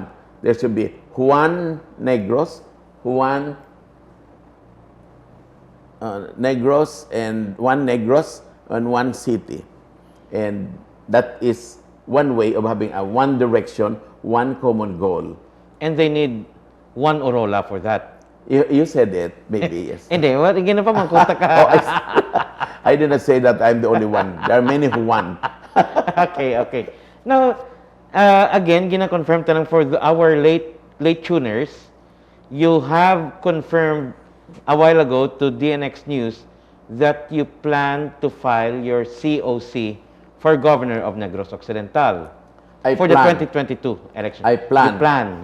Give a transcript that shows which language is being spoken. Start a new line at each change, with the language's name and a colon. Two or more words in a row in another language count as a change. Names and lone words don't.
English: There should be Juan Negros, Juan Negros, and one city. And that is one way of having a one direction, one common goal. And they need one Orola for that. You said it, maybe, yes.
Hiligaynon: Hindi,
English: what again
Hiligaynon: pa man kontak ka.
English: I did not say that I'm the only one. There are many who won. Okay. Now, again,
Hiligaynon: gina-confirm ta lang
English: for our late tuners, you have confirmed a while ago to DNX News that you plan to file your COC for Governor of Negros Occidental for the 2022 election. I plan.